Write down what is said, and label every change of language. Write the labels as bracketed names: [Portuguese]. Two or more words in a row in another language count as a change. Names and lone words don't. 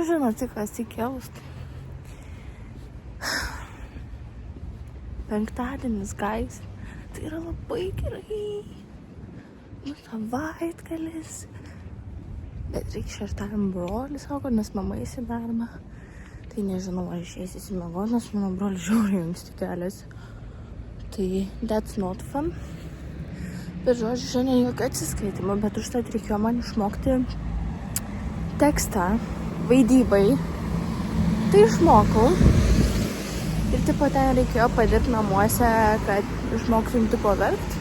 [Lithuanian] Žinot, tik atsikėlus. Penktadienis, guys. Tai yra labai gerai. Savaitgalis. Bet reikia šeštadienį brolį sako, nes mama eis į darbą. Tai nežinau, ar išeis įsimiegot, nes mano brolis žiauriai anksti keliasi. [English] Tai that's not fun. [Lithuanian] Bet žodžiu, šiandien jokio atsiskaitimo, bet užtat reikėjo man išmokti tekstą vaidybai. Tai išmokau. Ir tipo ten reikėjo padirbti namuose, kad išmoktum tipo verkt.